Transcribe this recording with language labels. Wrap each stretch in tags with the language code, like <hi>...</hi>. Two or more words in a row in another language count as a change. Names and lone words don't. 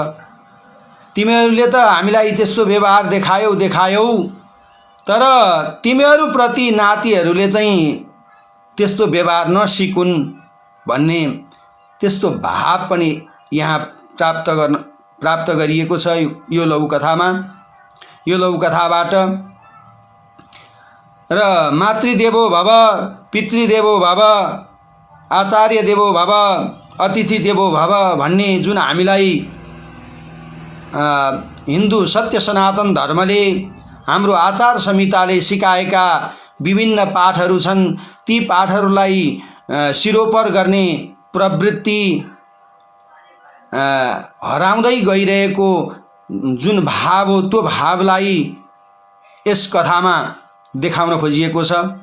<ne>तिमीहरूले त हामीलाई त्यस्तो व्यवहार देखायौ, तर तिमीहरूप्रति नातिहरूले चाहिँ त्यस्तो व्यवहार नसिकुन् भन्ने त्यस्तो भाव पनि यहाँ प्राप्त गरिएको छ यो लघुकथामा, यो लघुकथाबाट। र</ne> <sa>मातृदेवो भव, पितृदेवो भव, आचार्य देवो भव, अतिथि देवो भव</sa> <ne>भन्ने जुन हामीलाई हिन्दू सत्य सनातन धर्मले, हाम्रो आचार संहिताले सिकाएका विभिन्न पाठहरू छन्। ती पाठहरूलाई सिरोपर गर्ने प्रवृत्ति हराउँदै गइरहेको जुन भाव हो त्यो भावलाई यस कथामा देखाउन खोजिएको छ।</ne>